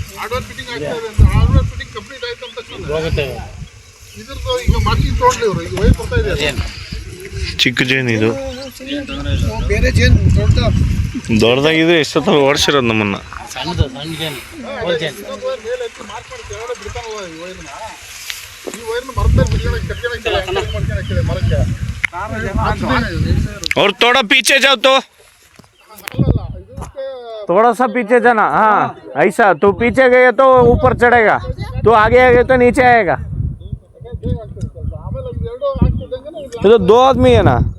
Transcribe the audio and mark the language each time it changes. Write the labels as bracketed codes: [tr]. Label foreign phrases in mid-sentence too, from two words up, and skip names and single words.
[kn] ಚಿಕ್ಕ ಜೇನು ಇದು ದೊಡ್ಡದಾಗಿದೆ. ಎಷ್ಟೊತ್ತ ಓಡಿಸಿರೋದು ನಮ್ಮನ್ನ. ಸಣ್ಣದು ಸಣ್ಣ ಜೇನು [hi] और थोड़ा पीछे जाओ तो थोड़ा सा पीछे जाना। हाँ ऐसा तो पीछे गए तो ऊपर चढ़ेगा, तो आगे आगे तो नीचे आएगा। ये तो दो आदमी है ना।